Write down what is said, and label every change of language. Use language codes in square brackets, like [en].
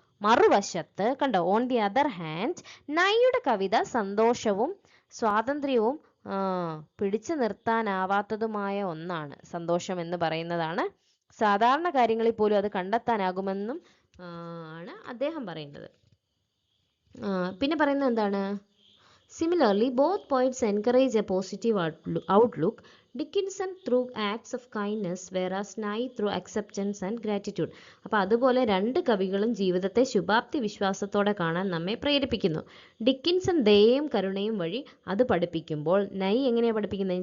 [ml] മറുവശത്ത് കണ്ടോ, [en] on the other hand [ml] നൈയുടെ കവിത സന്തോഷവും സ്വാതന്ത്ര്യവും പിടിച്ചു നിർത്താനാവാത്തതുമായ ഒന്നാണ്. സന്തോഷം എന്ന് പറയുന്നതാണ് സാധാരണ കാര്യങ്ങളിൽ പോലും അത് കണ്ടെത്താനാകുമെന്നും ആണ് അദ്ദേഹം പറയുന്നത്. പിന്നെ പറയുന്നത് എന്താണ്? [en] Similarly, both poets encourage a positive outlook. Dickinson through acts of kindness, whereas Nye through acceptance and gratitude. [ml] അപ്പോൾ അതുപോലെ രണ്ട് കവികളും ജീവിതത്തെ ശുഭാപ്തി വിശ്വാസത്തോടെ കാണാൻ നമ്മെ പ്രേരിപ്പിക്കുന്നു. ഡിക്കിൻസൺ ദയയും കരുണയും വഴി അത് പഠിപ്പിക്കുമ്പോൾ നൈ എങ്ങനെയാണ് പഠിപ്പിക്കുന്നത്?